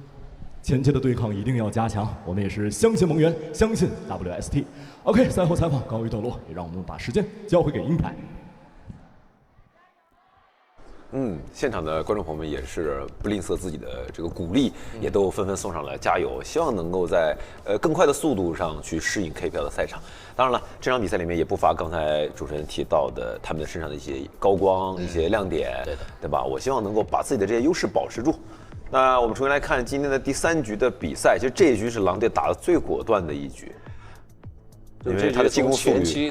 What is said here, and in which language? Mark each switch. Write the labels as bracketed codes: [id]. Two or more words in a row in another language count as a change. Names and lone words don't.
[zh] 前期的對抗一定要加強，我們也是相信蒙元，相信 WST。OK， 賽後採訪告一段落，也讓我們把時間交回給英台。現場的觀眾朋友們也是不吝嗇自己的這個鼓勵，也都紛紛送上了加油，希望能夠在更快的速度上去適應 KPL 的賽場。當然了，這場比賽裡面也不乏剛才主持人提到的他們身上的一些高光、一些亮點，對吧？我希望能夠把自己的這些優勢保持住。那我們重新來看今天的第3局的比賽，其實這一局是狼隊打得最果斷的一局。因為他的進攻速率，